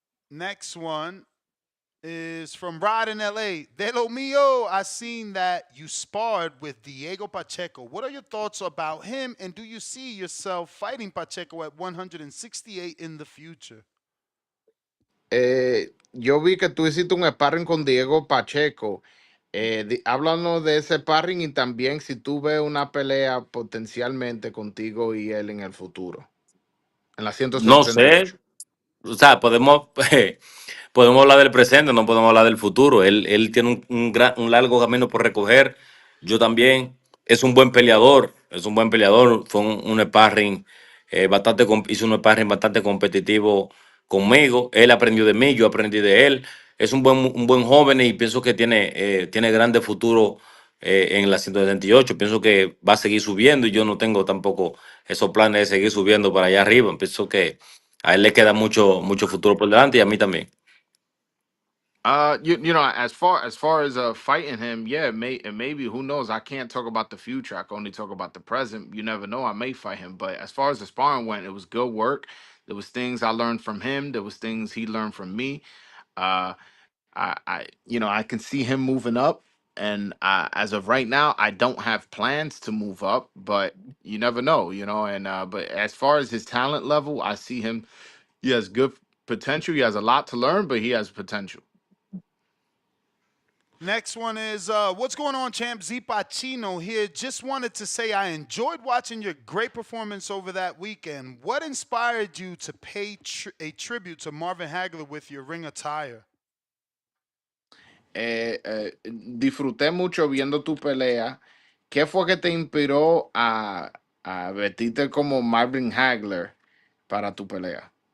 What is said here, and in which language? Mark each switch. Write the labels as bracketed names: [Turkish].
[English] Next one is from Rod in LA. [Spanish] De lo mío, [English] I seen that you sparred with Diego Pacheco. What are your thoughts about him, and do you see yourself fighting Pacheco at 168 in the future? [Spanish] Yo vi que tú hiciste un sparring con Diego Pacheco. Háblanos de ese sparring y también si tú ves una pelea potencialmente contigo y él en el futuro, en la No sé, 168. o sea, podemos hablar del presente, no podemos hablar del futuro. Él tiene un largo camino por recoger. Yo también. Es un buen peleador. Es un buen peleador. Fue un sparring hizo un sparring bastante competitivo conmigo. Él aprendió de mí, yo aprendí de él. Es un buen joven y pienso que tiene grande futuro en la 178. Pienso que va a seguir subiendo y yo no tengo tampoco esos planes de seguir subiendo para allá arriba. Pienso que a él le queda mucho futuro por delante y a mí también. [English] As far as fighting him, yeah, maybe who knows? I can't talk about the future. I can only talk about the present. You never know. I may fight him, but as far as the sparring went, it was good work. There was things I learned from him. There was things he learned from me. Uh, I can see him moving up, and as of right now, I don't have plans to move up, but you never know, And but as far as his talent level, I see him. He has good potential. He has a lot to learn, but he has potential. Next one is what's going on, champ? Z Pacino here. Just wanted to say I enjoyed watching your great performance over that weekend. What inspired you to pay a tribute to Marvin Hagler with your ring attire? [Spanish] Disfruté mucho viendo tu pelea. ¿Qué fue que te inspiró a vestirte como Marvin Hagler para tu pelea?